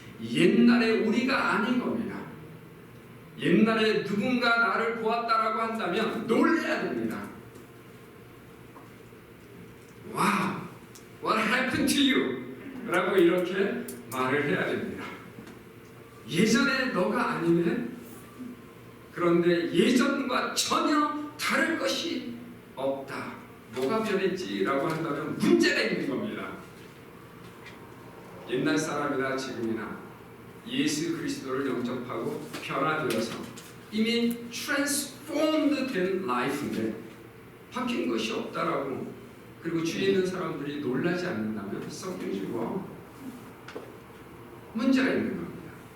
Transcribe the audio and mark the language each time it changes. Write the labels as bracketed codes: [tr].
[ko] 옛날에 우리가 아닌 겁니다. 옛날에 누군가 나를 보았다라고 한다면 놀라야 됩니다. [en] Wow, what happened to you? [ko] 라고 이렇게 말을 해야 됩니다. 예전에 너가 아니네? 그런데 예전과 전혀 다를 것이 없다. 뭐가 변했지? 라고 한다면 문제가 있는 겁니다. 옛날 사람이나 지금이나 예수 그리스도를 영접하고 변화되어서 이미 transformed 된 life인데 바뀐 것이 없다라고 그리고 주위에 있는 사람들이 놀라지 않는다면 something's 문제가 있는 겁니다.